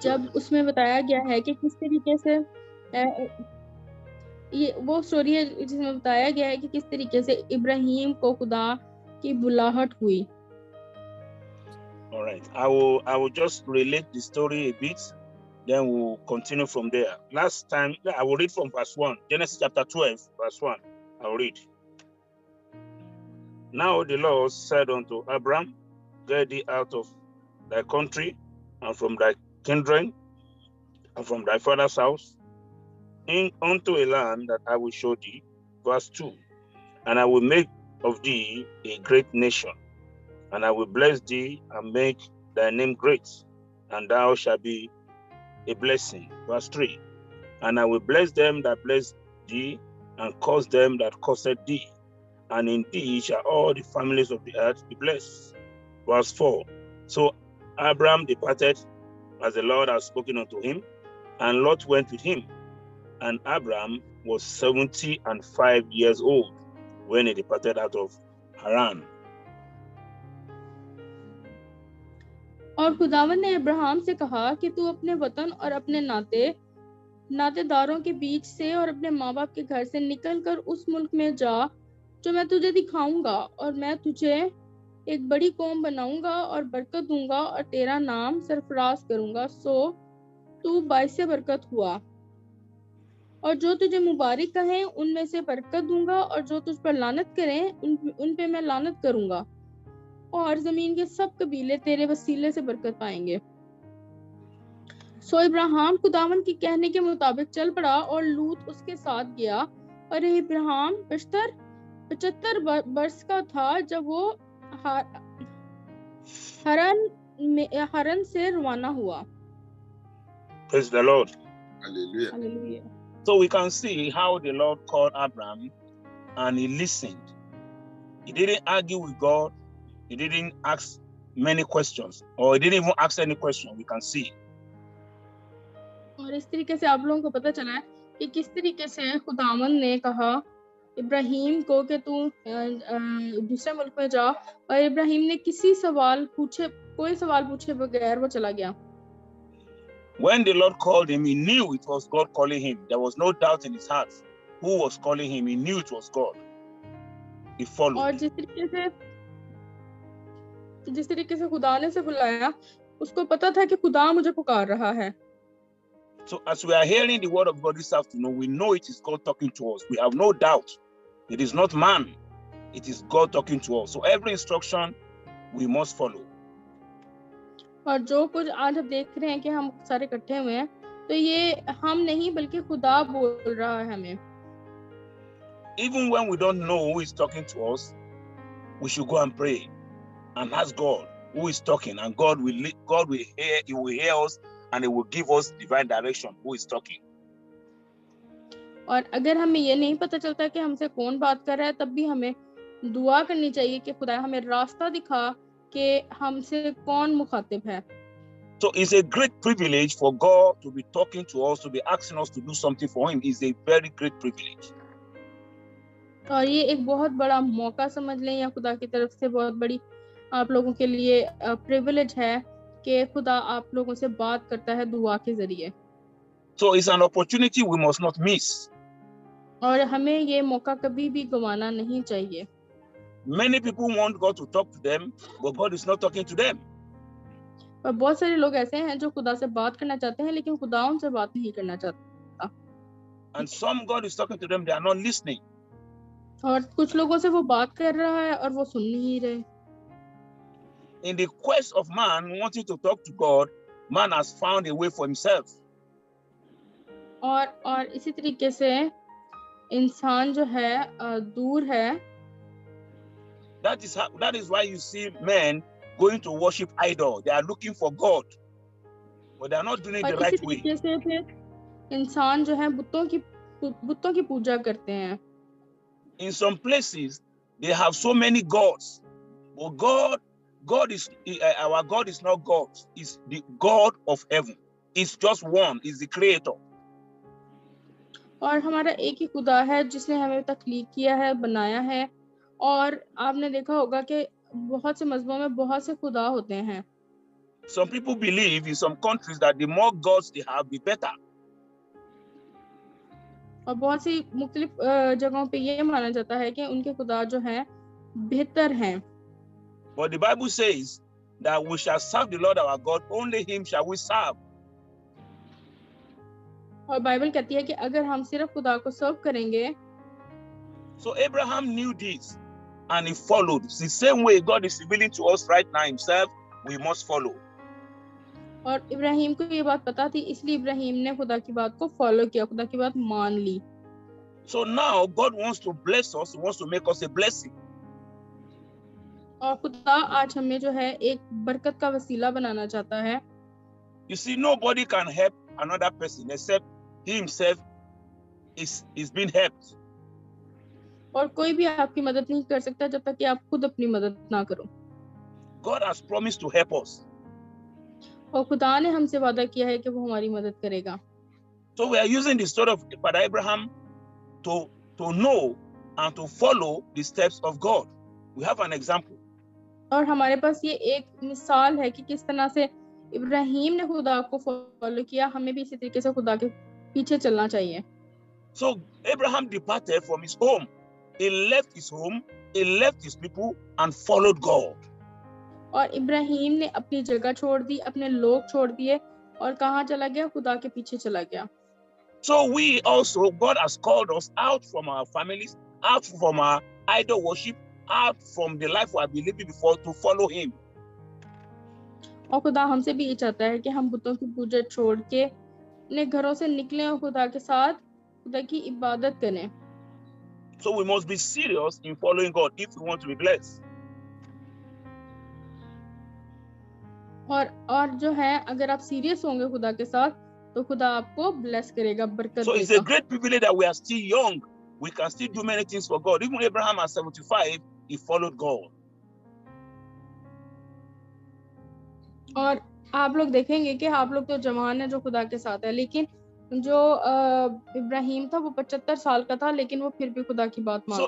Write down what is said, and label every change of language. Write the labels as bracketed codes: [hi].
[hi] जब उसमें बताया गया है कि किस तरीके से ये वो स्टोरी है जिसमें बताया गया है कि किस तरीके से इब्राहिम को खुदा की बुलाहट हुई. [en] All right, I will just relate the story a bit, then we'll continue from there. Last time, I will read from verse 1, Genesis chapter 12, verse 1. I will read. Now the Lord said unto Abram, get thee out of thy country and from thy kindred and from thy father's house unto a land that I will show thee. Verse 2. And I will make of thee a great nation, and I will bless thee and make thy name great, and thou shalt be a blessing. Verse 3. And I will bless them that bless thee, and curse them that cursed thee, and in thee shall all the families of the earth be blessed. Verse 4. So Abram departed as the Lord had spoken unto him, and Lot went with him. And Abram was 75 years old when he departed out of Haran. [hi] और खुदावन ने Abraham से कहा कि तू अपने वतन और अपने नातेदारों के बीच से और अपने माँ बाप के घर से निकलकर उस मुल्क में जा जो मैं तुझे दिखाऊंगा, और मैं तुझे एक बड़ी कौम बनाऊंगा और बरकत दूंगा और तेरा नाम सरफराज करूंगा, सो तू बाइसे बरकत हुआ, और जो तुझे मुबारक कहें उनमें से बरकत दूंगा, और जो तुझ पर लानत करें उन पे मैं लानत करूंगा, और जमीन के सब कबीले तेरे वसीले से बरकत पाएंगे. सो इब्राहिम खुदावन के कहने के मुताबिक चल पड़ा और लूत उसके साथ गया, और इब्राहिम 75 वर्ष का था जब वो हरन से रवाना हुआ. [en] Praise the Lord. Hallelujah. Hallelujah. So we can see how the Lord called Abram and he listened. He didn't argue with God. He didn't ask many questions, or he didn't even ask any question. We can see. [hi] और इस तरीके से आप लोगों को पता चला है कि किस तरीके से खुदावन ने कहा इब्राहिम को कि तू दूसरे मुल्क में जा, और इब्राहिम ने कोई सवाल पूछे बगैर वो चला गया. [en] When the Lord called him, he knew it was God calling him. There was no doubt in his heart who was calling him. He knew it was God. he followed. [hi] और जिस तरीके से खुदा ने उसे बुलाया, उसको पता था कि खुदा मुझे पुकार रहा है। [en] So as we are hearing the word of God this afternoon, we know it is God talking to us. We have no doubt. It is not man. It is God talking to us. So every instruction we must follow. [hi] और जो कुछ आज आप देख रहे हैं कि हम सारे इकट्ठे हुए हैं, तो ये हम नहीं बल्कि खुदा बोल रहा है हमें। [en] Even when we don't know who is talking to us, we should go and pray and ask God who is talking, and God will hear. He will hear us, and He will give us divine direction. Who is talking? [hi] और अगर हमें ये नहीं पता चलता कि हमसे कौन बात कर रहा है, तब भी हमें दुआ करनी चाहिए कि खुदा हमें रास्ता दिखा कि हमसे कौन मुखातिब है। [en] So it's a great privilege for God to be talking to us, to be asking us to do something for Him. It's a very great privilege. [hi] और ये एक बहुत बड़ा मौका समझ लें, या खुदा की तरफ से बहुत बड़ी आप लोगों के लिए प्रिविलेज है कि खुदा आप लोगों से बात करता है दुआ के जरिए। [en] So it's an opportunity we must not miss. [hi] और हमें ये मौका कभी भी गंवाना नहीं चाहिए। [en] Many people want God to talk to them, but God is not talking to them. [hi] और बहुत सारे लोग ऐसे हैं जो खुदा से बात करना चाहते हैं, लेकिन खुदा उनसे बात नहीं करना चाहता। [en] And some God is talking to them, they are not listening. [hi] और कुछ लोगों से वो बात कर रहा है और वो सुन नहीं रहे। [en] In the quest of man wanting to talk to God, man has found a way for himself. [hi] और इसी तरीके से इंसान जो है दूर है। [en] That is why you see men going to worship idol. They are looking for God, but they are not doing it the right way. [hi] इसी तरीके से फिर इंसान जो है बुतों की पूजा करते हैं। [en] In some places they have so many gods, but God is our God is not God. Is the God of heaven. It's just one. Is the Creator. [hi] और हमारा एक ही खुदा है जिसने हमें तख्लीक किया है, बनाया है। और आपने देखा होगा कि बहुत से मज़हबों में बहुत से खुदा होते हैं। [en] Some people believe in some countries that the more gods they have, the better. [hi] और बहुत सी मुख्तलिफ जगहों पे ये माना जाता है कि उनके खुदा जो हैं बेहतर हैं। [en] But the Bible says that we shall serve the Lord our God, only Him shall we serve. [hi] और बाइबल कहती है कि अगर हम सिर्फ खुदा को सर्व करेंगे। [en] So Abraham knew this and he followed. It's the same way God is revealing to us right now Himself, we must follow. [hi] और इब्राहिम को ये बात पता थी, इसलिए इब्राहिम ने खुदा की बात को फॉलो किया, खुदा की बात मान ली। [en] So now God wants to bless us. He wants to make us a blessing. [hi] और खुदा आज हमें जो है एक बरकत का वसीला बनाना चाहता है। [en] You see, nobody can help another person except he himself is being helped. [hi] और कोई भी आपकी मदद नहीं कर सकता जब तक कि आप खुद अपनी मदद ना करो। [en] God has promised to help us. [hi] और खुदा ने हमसे वादा किया है कि वो हमारी मदद करेगा। [en] So we are using the story of Father Abraham to know and to follow the steps of God. We have an example. [hi] और हमारे पास ये एक मिसाल है कि किस तरह से इब्राहिम ने खुदा को फॉलो किया, हमें भी इसी तरीके से खुदा के पीछे चलना चाहिए। [en] So Abraham departed from his home. He left his home, he left his people and followed God. [hi] और इब्राहिम ने अपनी जगह छोड़ दी, अपने लोग छोड़ दिए और कहाँ चला गया? खुदा के पीछे चला गया। [en] So we also, God has called us out from our families, out from our idol worship, out from the life we have been living before to follow Him. [hi] और खुदा हमसे भी ये चाहता है कि हम बुतों की पूजा छोड़ के अपने घरों से निकलें और खुदा के साथ खुदा की इबादत करें। [en] So we must be serious in following God if we want to be blessed. [hi] और जो है अगर आप सीरियस होंगे खुदा के साथ तो खुदा आपको ब्लेस करेगा, बरकत देगा। [en] So it's a great privilege that we are still young. We can still do many things for God. Even Abraham at 75, he followed God. [hi] और आप लोग देखेंगे कि आप लोग तो जवान है जो खुदा के साथ है, लेकिन जो इब्राहिम था वो 75 साल का था, लेकिन वो फिर भी खुदा की बात मानता था।